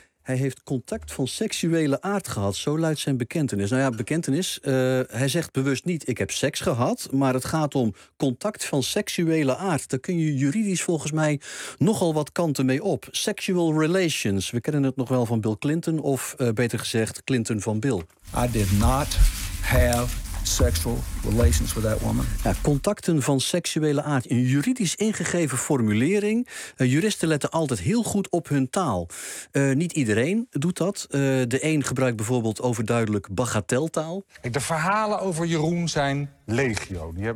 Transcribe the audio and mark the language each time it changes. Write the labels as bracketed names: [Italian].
[Dutch] Hij heeft contact van seksuele aard gehad, zo luidt zijn bekentenis. Nou ja, bekentenis, hij zegt bewust niet ik heb seks gehad... maar het gaat om contact van seksuele aard. Daar kun je juridisch volgens mij nogal wat kanten mee op. [English] Sexual relations, [Dutch] we kennen het nog wel van Bill Clinton... of beter gezegd, Clinton van Bill. [English] I did not have sexual relations with that woman. [Dutch] Ja, contacten van seksuele aard, een juridisch ingegeven formulering. Juristen letten altijd heel goed op hun taal. Niet iedereen doet dat. De een gebruikt bijvoorbeeld overduidelijk bagateltaal. De verhalen over Jeroen zijn legio.